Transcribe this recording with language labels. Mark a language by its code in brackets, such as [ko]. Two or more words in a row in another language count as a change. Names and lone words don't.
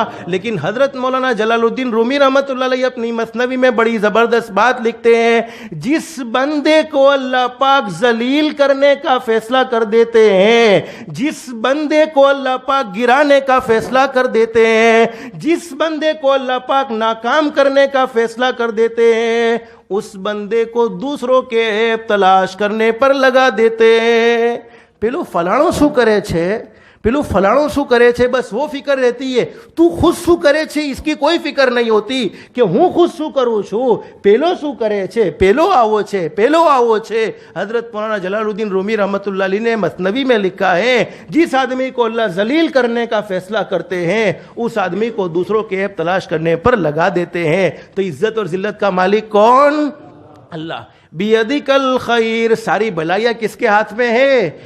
[ur] لیکن حضرت مولانا جلال الدین رومی رحمت اللہ علیہ اپنی مثنوی میں بڑی زبردست بات لکھتے ہیں، جس بندے کو اللہ پاک ذلیل کرنے کا فیصلہ کر دیتے ہیں، جس بندے کو اللہ پاک گرانے کا فیصلہ کر دیتے ہیں، جس بندے کو اللہ پاک ناکام کرنے کا فیصلہ کر دیتے ہیں، اس بندے کو دوسروں کے عیب تلاش کرنے پر لگا دیتے ہیں. [gu] પેલું ફલાણો શું કરે છે, પેલું ફલાણો શું કરે છે, [ur] بس وہ فکر رہتی ہے. [gu] તું ખુદ શું કરે છે [ur] اس کی کوئی فکر نہیں ہوتی [gu] કે હું ખુદ શું કરું છું, પેલો શું કરે છે, પેલો આવો છે, પેલો આવો છે. [ur] حضرت مولانا جلال الدین رومی رحمت اللہ علیہ نے مثنوی میں لکھا ہے، جس آدمی کو اللہ ذلیل کرنے کا فیصلہ کرتے ہیں اس آدمی کو دوسروں کے عیب تلاش کرنے پر لگا دیتے ہیں. تو عزت اور ذلت کا مالک کون؟ اللہ. [ar] بیدک الخیر، [ur] ساری بھلائیاں کس کے ہاتھ میں ہے؟